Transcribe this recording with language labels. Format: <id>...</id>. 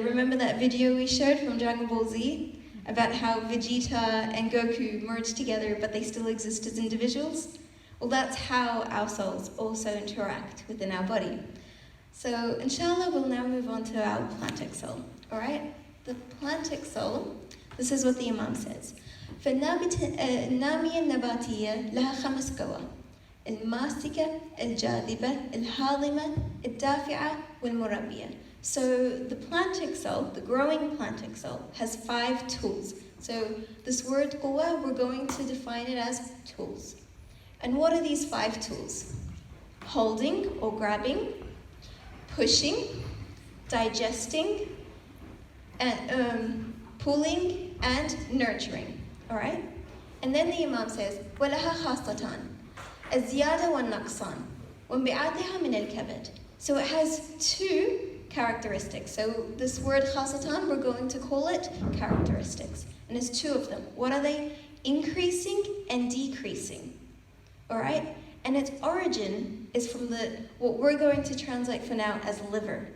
<en>Remember that video we showed from Dragon Ball Z? About how Vegeta and Goku merged together, but they still exist as individuals? Well, that's how our souls also interact within our body. So, inshallah, we'll now move on to our plantic soul. All right? The plantic soul, this is what the Imam says.</en> <ar>فالنامية النباتية لها 5 قوى: الماسكة، الجاذبة، الهاضمة، الدافعة، والمربية.</ar> <en>So the plantic soul, the growing plantic soul, has 5 tools. So this word quwa, we're going to define it as tools. And what are these 5 tools? Holding or grabbing, pushing, digesting, and pulling, and nurturing. All right? And then the Imam says,</en> <ar>وَلَهَا خَاصَّتَانِ الزِّيَادَةُ وَالنَّقْصَانُ وَانْبِعَاثِهَا مِنَ الْكَبَدِ.</ar> <en>So it has 2 characteristics. So this word khasatan, we're going to call it characteristics. And there's 2 of them. What are they? Increasing and decreasing. All right? And its origin is from what we're going to translate for now as liver.</en>